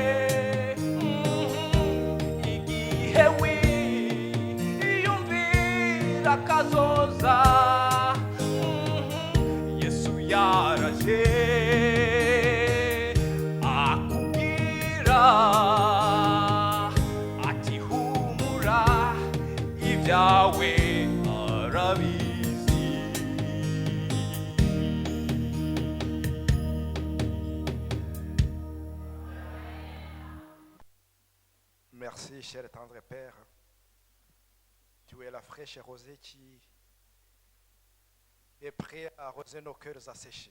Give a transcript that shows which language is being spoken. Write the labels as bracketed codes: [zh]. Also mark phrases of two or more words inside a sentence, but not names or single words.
[rw] igihe wiyumvira kazoza yesu yaraje akubwira ati humura ibyawe arabizi. [fr] Merci, cher et tendre Père. Tu es la fraîche rosée qui est prêt à arroser nos cœurs asséchés.